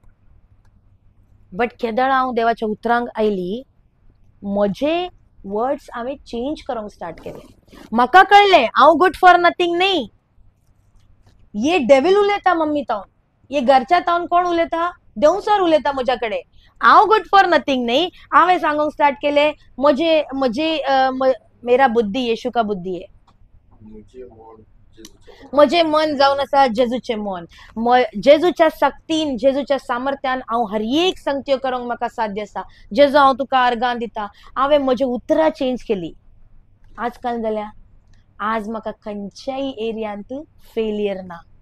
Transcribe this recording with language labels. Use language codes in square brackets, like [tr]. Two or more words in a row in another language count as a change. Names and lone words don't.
[kok] बट केदाळ हांव देवाच्या उतरांक आयली म्हजे वर्ड्स हांवें चेंज करूंक स्टार्ट केले. म्हाका कळ्ळें हांव [en] good for nothing [kok] न्ही. ये डेविल उलयता मम्मी तावन, ये घरच्या तावन कोण उलयता देवसर उलयता म्हज्या कडेन. हांव [en] good for nothing [kok] न्ही. हांवें सांगूंक स्टार्ट केलें [hi] मेरा बुद्धी येशू का बुद्धी है. [kok] म्हजें मन जावन आसा जेजूचें मन. जेजूच्या सक्तीन जेजूच्या सामर्थ्यान हांव हर एक संगत्यो करूंक म्हाका साध्य आसा. जेजू हांव तुका अर्गां दिता. हांवें म्हजी उतरां चेंज केली. आज काल जाल्या आज म्हाका खंयच्याय एरियांत फेलियर ना.